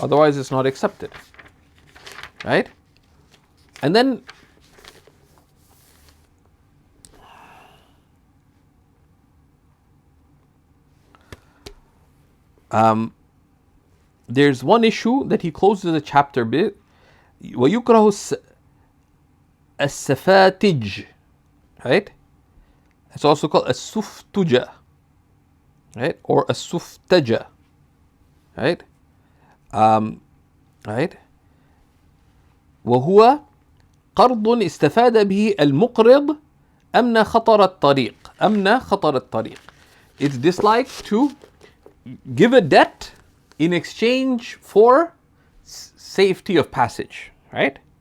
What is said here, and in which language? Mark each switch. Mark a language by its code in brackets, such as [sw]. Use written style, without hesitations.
[en] Otherwise it's not accepted. Right? And then there's one issue that he closes the chapter with. [ar] وَيُكْرَهُ السَّفَاتِجِ, right? [en] It's also called السُّفْتُجَ, right? Or السُّفْتَجَ, right? Right? [ar] وهو قرض استفاد به المقرض أمن خطر الطريق. أمن خطر الطريق. [en] It's disliked to give a debt in exchange for safety of passage, right?